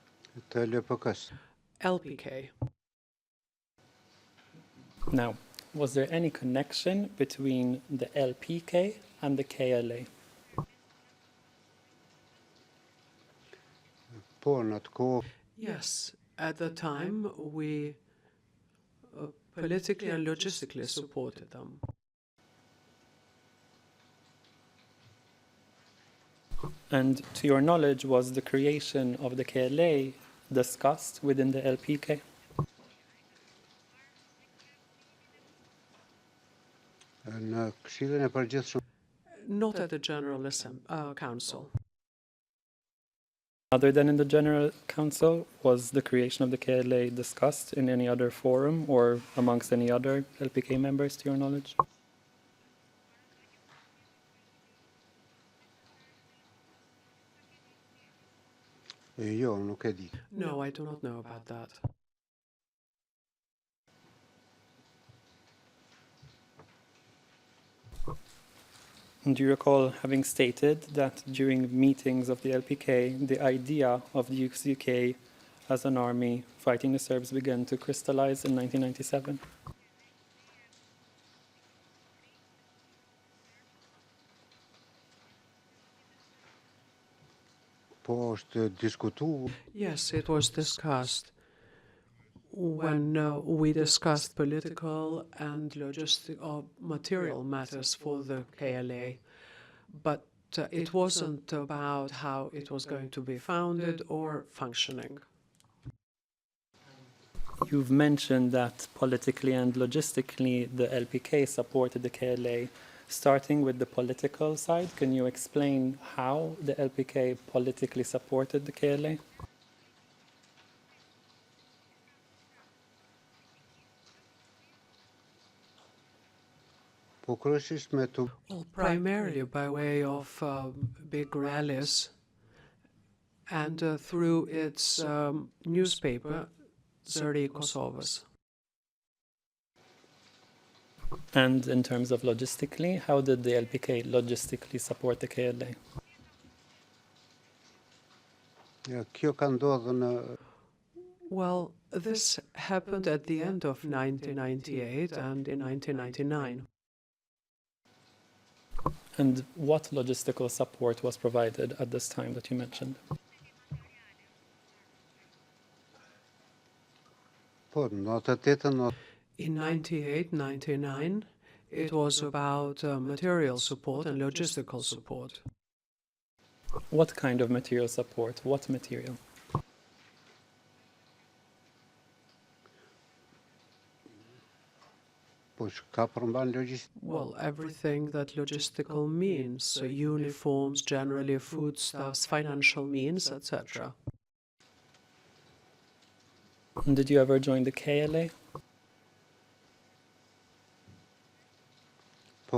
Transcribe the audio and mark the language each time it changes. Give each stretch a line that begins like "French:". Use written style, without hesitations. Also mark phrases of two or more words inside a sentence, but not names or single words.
Albanian: Të LPK-s. LPK.
English: Now, was there any connection between the LPK and the KLA?
Albanian: Po, në atë kohë
English: Yes, at the time we politically and logistically supported them. And to your knowledge, was the creation of the KLA discussed within the LPK?
Albanian: në Këshillin e Përgjithshëm
English: Not at the General Council. Other than in the General Council, was the creation of the KLA discussed in any other forum or amongst any other LPK members, to your knowledge?
Albanian: jo, nuk e di.
English: No, I do not know about that. And do you recall having stated that during meetings of the LPK, the idea of the UK as an army fighting the Serbs began to crystallize in 1997?
Albanian: Po është diskutuar
English: Yes, it was discussed when we discussed political and logistic or material matters for the KLA, but it wasn't about how it was going to be founded or functioning. You've mentioned that politically and logistically the LPK supported the KLA. Starting with the political side, can you explain how the LPK politically supported the KLA?
Albanian: po kryesisht me të
English: Well, primarily by way of big rallies and through its newspaper, Zëri i Kosovës. And in terms of logistically, how did the LPK logistically support the KLA?
Albanian: kjo ka ndodhur në
English: Well, this happened at the end of 1998 and in 1999. And what logistical support was provided at this time that you mentioned?
Albanian: po në 98
English: In 98-99, it was about material support and logistical support. What kind of material support? What material?
Albanian: po ka përmban logjistikë.
English: Well, everything that logistical means, so uniforms, generally foodstuffs, financial means, etc. And did you ever join the KLA?
Albanian: Po,